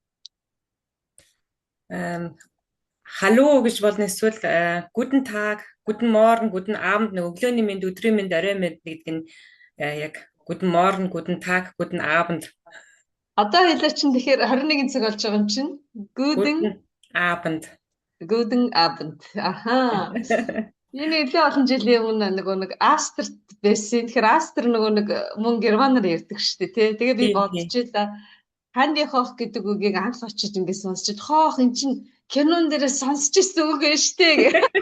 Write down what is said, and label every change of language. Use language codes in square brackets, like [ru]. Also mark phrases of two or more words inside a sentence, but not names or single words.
[mn] Эм халуу гэж болно эсвэл [de] guten Tag, guten Morgen, guten Abend [mn] нэг өглөөний мэнд, өдрийн мэнд, орой мэнд гэдэг нь яг [de] guten Morgen, guten Tag, guten Abend, [mn] Одоо хэлээ чинь тэгэхээр 21 цаг болж байгаа юм чинь. [de] Guten guten Abend. Guten Abend. [mn] Аха. Энэ нэлээд олон жилийн өмнө нөгөө нэг Астрт байсан. Тэгэхээр Астр нөгөө нэг мөн германаар ярьдаг шүү дээ, тий. Тэгээ би Тийм тийм. бодчихлаа. Ханди хоох гэдэг үгийг анх очиж ингэ сонсчихэд хоох эн чин кинон дээрээ сонсч ирсэн үг ээ штэ гэх.